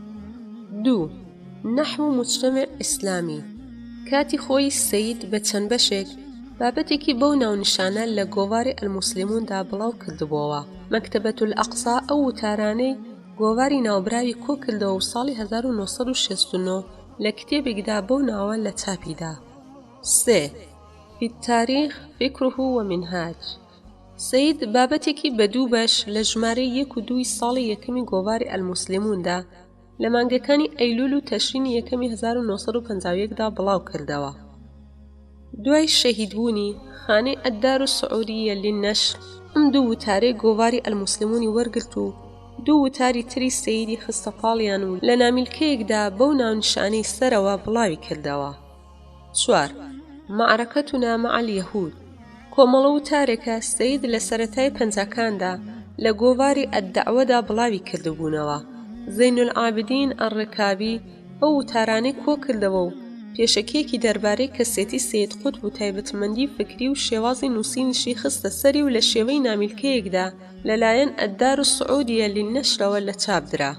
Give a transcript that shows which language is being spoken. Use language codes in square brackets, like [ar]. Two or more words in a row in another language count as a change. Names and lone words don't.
[ckb] 2 نەحو مجتەمع ئیسلامی کاتی خۆی سید بە چەند بەشێک بابەتێکی بەو ناونیشانە لە گۆڤاری ئەلموسلیموندا بڵاو کردبووەوە. مەکتەبەت الئەقسا ئەو وتارانەی گۆڤاری ناوبراوی کۆ کردەوە و ساڵی 1969 لە کتێبێکدا بەو ناوە لە چاپیدا. 3 في التاريخ فكره ومنهاج سید بابەتێکی بە دوو بەش لە ژمارەی 1 و 2 ساڵی یەکەمی گۆڤاری ئەلموسلیموندا لە مانگەکانی ئەیلول و تەشرینی یەکەمی 1951دا بڵاو کردەوە. دوای شەهیدبوونی خانەی ئەددار السعودیە للنەشر ئەم دوو وتارەی گۆڤاری ئەلموسلیمونی وەرگرت و دوو وتاری تری سەیدی خستە پاڵیان و لە نامیلکەیەکدا بەو ناونیشانەی سەرەوە بڵاوی کردەوە. 4 معركتنا مع اليهود کۆمەڵە وتارێکە سەید لە سەرەتای پەنجەکاندا لە گۆڤاری ئەددەعوەدا بڵاوی کردبوونەوە. زەین العابدین ئەڕێکابی ئەو وتارانەی کۆ کردەوە و پێشەکێکی دەربارەی کەسێتی سید قوتب و تایبەتمەندی فکری و شێوازی نووسینیشی خستە سەری و لە شێوەی نامیلکەیەکدا لەلایەن ئەددار السعودیە للنەشرەوە لە چاپدرا.